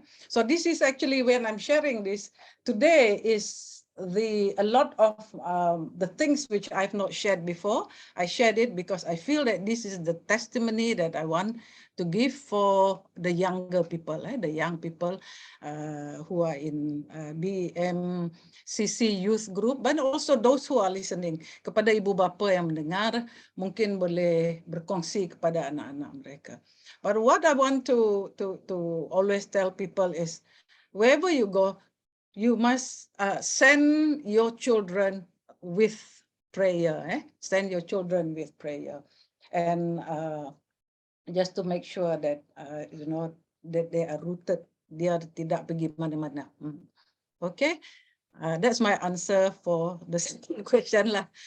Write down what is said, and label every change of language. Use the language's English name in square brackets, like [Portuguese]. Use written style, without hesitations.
[English] So this is actually when I'm sharing this today is a lot of the things which I've not shared before. I shared it because I feel that this is the testimony that I want to give for the younger people, the young people who are in BMCC Youth Group, but also those who are listening. [Malay] Kepada ibu bapa yang mendengar, mungkin boleh berkongsi kepada anak-anak mereka. [English] But what I want to always tell people is, wherever you go, you must send your children with prayer. Send your children with prayer, and just to make sure that that they are rooted. [Malay] Dia tidak pergi mana-mana. [English] Okay, that's my answer for the second question lah.